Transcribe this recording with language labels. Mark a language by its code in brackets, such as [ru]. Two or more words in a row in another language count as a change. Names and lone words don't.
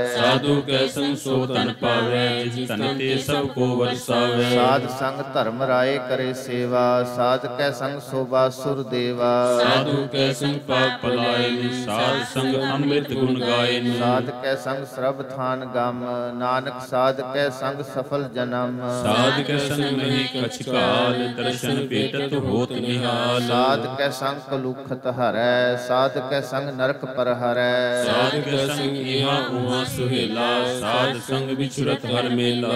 [pa] ਸਾਧੂ ਕੈ ਸੰਗ ਸੋ ਧਨ ਪਾਵੈ ਜਿਸ ਧਨ ਤੇ ਸਭ ਕੋ ਵਰਸਾਵੈ। ਸਾਧ ਸੰਗ ਧਰਮ ਰਾਏ ਕਰੇ ਸੇਵਾ ਸਾਧ ਕੈ ਸੰਗ ਸੋਭਾ ਸੁਰ ਦੇਵਾ। ਸਾਧੂ ਕੈ ਸੰਗ ਪਾਪ ਪਲਾਇਨ ਸਾਧ ਸੰਗ ਅੰਮ੍ਰਿਤ ਗੁਣ ਗਾਇਨ। ਸਾਧ ਕੈ ਸੰਗ ਸਰਬ ਥਾਨ ਗਮ ਨਾਨਕ ਨਾਨਕ ਸਾਧ ਕੈ ਸੰਗ ਸਫਲ ਜਨਮ। ਸਾਧ ਕੈ ਸੰਗ ਨਹੀਂ ਕਛ ਕਾਲ, ਦਰਸ਼ਨ ਭੇਟਤ ਹੋਤ ਨਿਹਾਲ। ਸਾਧ ਕੈ ਸੰਗ ਕਲੁਖਤ ਹਰੈ, ਸਾਧ ਕੈ ਸੰਗ ਨਰਕ ਪਰ ਹਰੈ। ਸਾਧ ਕੈ ਸੰਗ ਇਹਾਂ ਉਹਾਂ ਸੁਹੇਲਾ, ਸਾਧ ਸੰਗ ਬਿਛੁਰਤ ਹਰ ਮੇਲਾ।